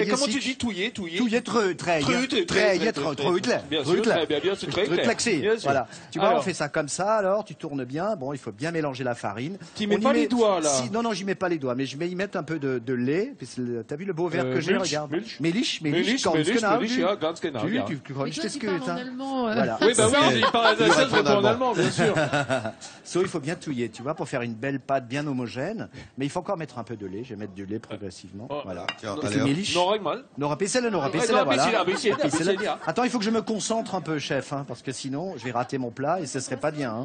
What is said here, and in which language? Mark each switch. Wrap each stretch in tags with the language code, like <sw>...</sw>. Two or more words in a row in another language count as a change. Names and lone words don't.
<fr>comment tu dis touiller? Touiller, très. Bien sûr, c'est très clair. Voilà. Tu vois, on fait ça comme ça, alors, tu tournes bien. Bon, il faut bien mélanger la farine. Tu mets pas les doigts, là? Non, j'y mets pas les doigts, mais je vais y mettre un peu de lait. T'as vu le beau verre que j'ai? Regarde.</fr> <de>Milch, ganz genau.</de> <fr>Tu crois que je t'excuse, hein? Voilà. Oui, bah oui, il parle alsacien, je réponds en allemand, bien sûr. Il faut bien touiller, tu vois, pour faire une belle pâte bien homogène. Mais il faut encore mettre un peu de lait. Je vais mettre du lait progressivement. Voilà. Voilà. Nora Pessel, voilà. Attends, il faut que je me concentre un peu, chef, hein, parce que sinon, je vais rater mon plat et ce serait pas bien.</fr>